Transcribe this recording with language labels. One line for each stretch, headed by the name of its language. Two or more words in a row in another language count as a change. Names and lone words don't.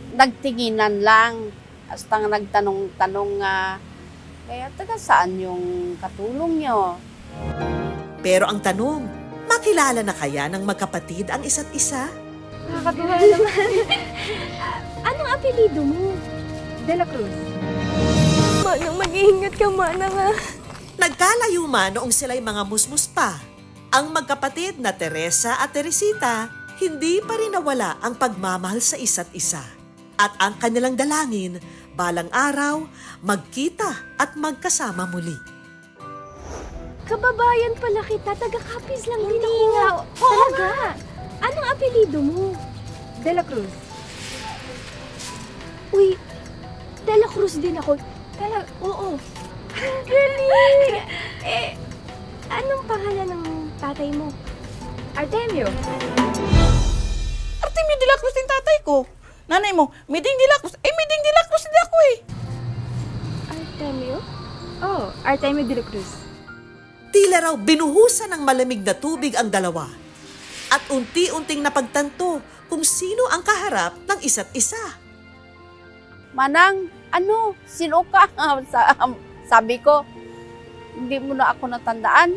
Filipino: Nagtinginan lang. Hasta nagtanong-tanong kaya taga saan yung katulong nyo? Pero ang tanong, makilala na kaya ng magkapatid ang isa't isa? Nakakatuwa naman. Anong apelido mo? De la Cruz. Manang, mag-iingat ka, Manang. Nagkalayo man noong sila'y mga musmus pa. Ang magkapatid na Teresa at Teresita, hindi pa rin nawala ang pagmamahal sa isa't isa. At ang kanilang dalangin, balang araw, magkita at magkasama muli. Kababayan pala kita, taga Capiz lang din ako. Talaga? Anong apelido mo? De la Cruz. Uy, De la Cruz din ako. Talaga? Oo. Galing! Anong pangalan ng tatay mo? Artemio. Artemio de la Cruz yung tatay ko. Nanay mo, Miding de la Cruz. Miding de la Cruz hindi ako eh. Artemio? Oh, Artemio de la Cruz. Tila raw binuhusan ng malamig na tubig ang dalawa. At unti-unting napagtanto kung sino ang kaharap ng isa't isa. Manang, sino ka? Sabi ko, hindi mo na ako natandaan.